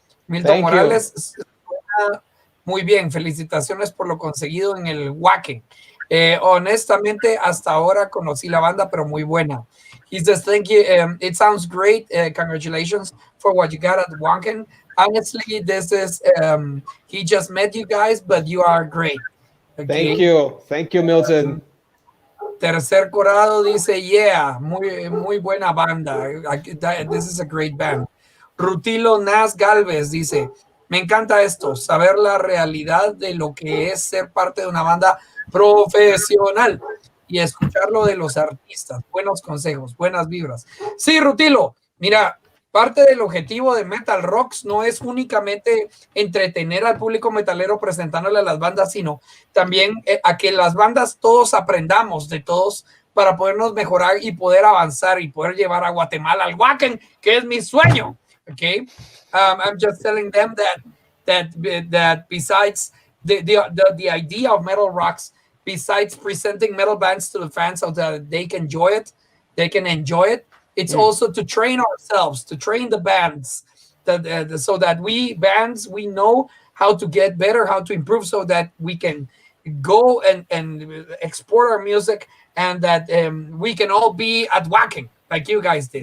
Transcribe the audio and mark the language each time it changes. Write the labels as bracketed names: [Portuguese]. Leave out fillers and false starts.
[Spanish] Milton Morales, muy bien, felicitaciones por lo conseguido en el Wacken. Honestamente, hasta ahora conocí la banda, pero muy buena. [English] He says, thank you. It sounds great. Congratulations for what you got at Wacken. Honestly, this is, he just met you guys, but you are great. Okay. Thank you, Milton. [Spanish] Tercer Corado dice, yeah, muy buena banda. [English] This is a great band. [Spanish] Rutilo Nas Galvez dice, me encanta esto, saber la realidad de lo que es ser parte de una banda profesional. y escuchar lo de los artistas. Buenos consejos, buenas vibras. Sí, Rutilo, mira, parte del objetivo de MetalRocks no es únicamente entretener al público metalero presentándole a las bandas, sino también a que las bandas todos aprendamos de todos para podernos mejorar y poder avanzar y poder llevar a Guatemala al Wacken, que es mi sueño. [English] Okay, I'm just telling them that besides the idea of MetalRocks, besides presenting metal bands to the fans so that they can enjoy it, it's also to train ourselves, to train the bands, so that we know how to get better, how to improve, so that we can go and export our music, and that we can all be at Wacken like you guys did.